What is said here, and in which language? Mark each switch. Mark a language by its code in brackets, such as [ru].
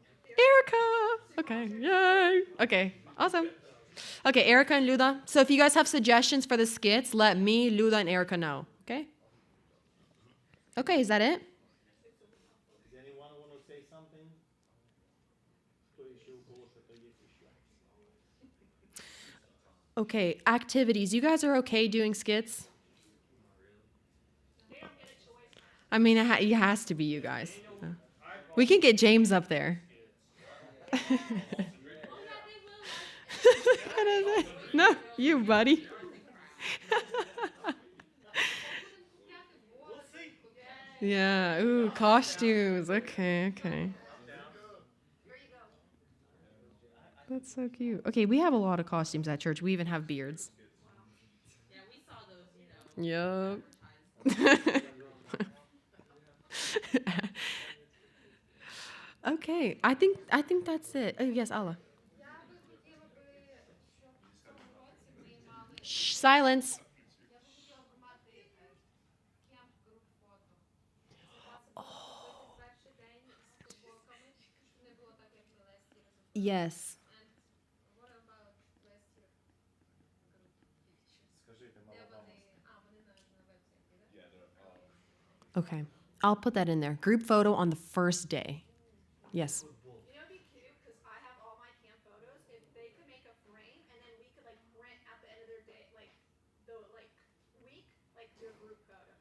[en] Erica. Okay. Yay. Okay. Awesome. Okay, Erica and Luda. So if you guys have suggestions for the skits, let me, Luda, and Erica know. Okay? Okay, is that it? Does anyone want to say something? [ru] Кто еще, у кого что-то есть еще? [en] Okay, activities. You guys are okay doing skits? I mean, it has to be you guys. We can get James up there. No, you, buddy. Yeah. Ooh, costumes. Okay, okay. That's so cute. Okay, we have a lot of costumes at church. We even have beards. Yeah, we saw those, you know. Yup. Okay, I think that's it. Oh yes, Allah. [uk] Я би хотіла би, щоб в цьому році ми мали. [en] Shh, silence. [uk] Я би хотіла б мати кемп груп фото. Це зробити перший день з футболками, щоб не було так, як ми [en] last year [uk] зробили. [en] Yes. And what about last year group pictures? [uk] Де вони? Вони на вебсайті, так? [en] Okay. I'll put that in there. Group photo on the first day. Yes. You know, it'd be cute because I have all my camp photos. If they could make a frame and then we could like print at the end of their day, like the week, like do a group photo.